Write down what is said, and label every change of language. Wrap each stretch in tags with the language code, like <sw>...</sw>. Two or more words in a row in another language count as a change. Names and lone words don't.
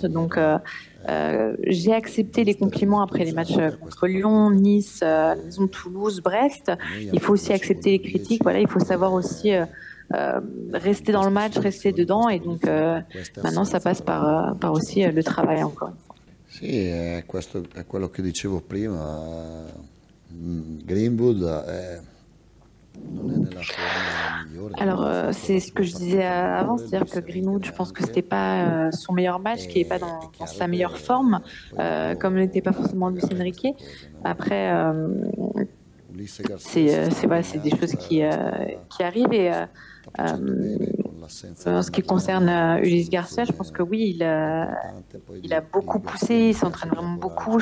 <fr>Donc j'ai accepté les compliments après les matchs contre Lyon, Nice, à la maison de Toulouse, Brest. Il faut aussi accepter les critiques. Voilà, il faut savoir aussi rester dans le match, rester dedans. Et donc maintenant, ça passe par aussi le travail, encore une fois.</fr> <it>Sì, questo è quello che dicevo prima. Greenwood non è nella forma migliore.</it> <fr>Alors, c'est ce que je disais avant, c'est-à-dire que Greenwood, je pense que c'était pas son meilleur match, qui est pas dans sa meilleure forme, comme n'était pas forcément Luis Enrique. Après, voilà, c'est des choses qui arrivent, et en ce qui concerne Ulysse Garcia, je pense que oui, il a beaucoup poussé, il s'entraîne vraiment beaucoup.</fr>